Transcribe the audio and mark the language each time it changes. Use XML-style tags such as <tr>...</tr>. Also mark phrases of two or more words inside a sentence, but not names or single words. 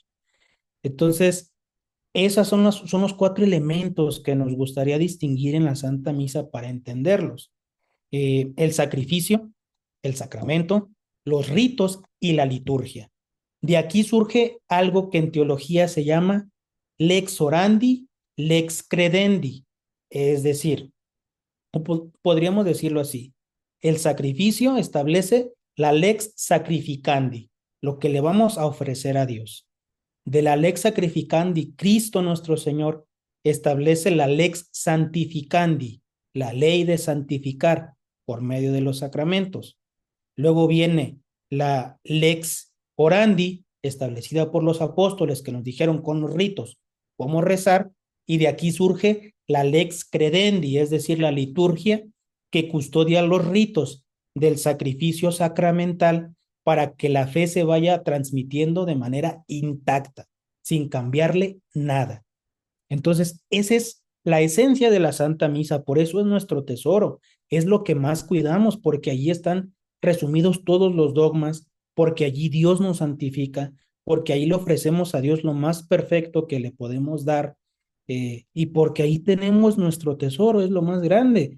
<es>Entonces, esos son los cuatro elementos que nos gustaría distinguir en la Santa Misa para entenderlos. El sacrificio, el sacramento, los ritos y la liturgia. De aquí surge algo que en teología se llama</es> <la>lex orandi, lex credendi,</la> <es>es decir, podríamos decirlo así, el sacrificio establece la</es> <la>lex sacrificandi,</la> <es>lo que le vamos a ofrecer a Dios. De la</es> <la>lex sacrificandi,</la> <es>Cristo nuestro Señor establece la</es> <la>lex santificandi,</la> <es>la ley de santificar por medio de los sacramentos. Luego viene la</es> <la>lex orandi,</la> <es>establecida por los apóstoles que nos dijeron con los ritos cómo rezar, y de aquí surge la</es> <la>lex credendi,</la> <es>es decir, la liturgia que custodia los ritos del sacrificio sacramental para que la fe se vaya transmitiendo de manera intacta, sin cambiarle nada. Entonces, esa es la esencia de la Santa Misa, por eso es nuestro tesoro, es lo que más cuidamos, porque allí están resumidos todos los dogmas, porque allí Dios nos santifica, porque ahí le ofrecemos a Dios lo más perfecto que le podemos dar, y porque ahí tenemos nuestro tesoro, es lo más grande.</es>